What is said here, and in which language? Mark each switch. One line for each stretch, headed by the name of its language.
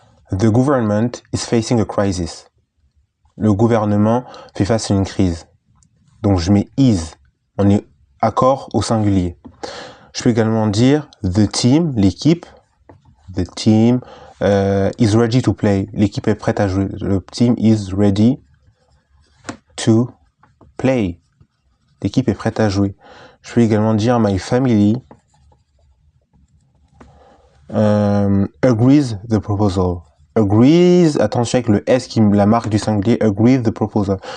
English: The government is facing a crisis.
French: Le gouvernement fait face à une crise. Donc je mets is. On est accord au singulier. Je peux également dire
English: the team,
French: l'équipe.
English: The team is ready to play.
French: L'équipe est prête à jouer. Le
English: team is ready to play.
French: L'équipe est prête à jouer. Je peux également dire
English: my family agrees the proposal.
French: Agrees, attention avec le S qui la marque du singulier,
English: agrees the proposal.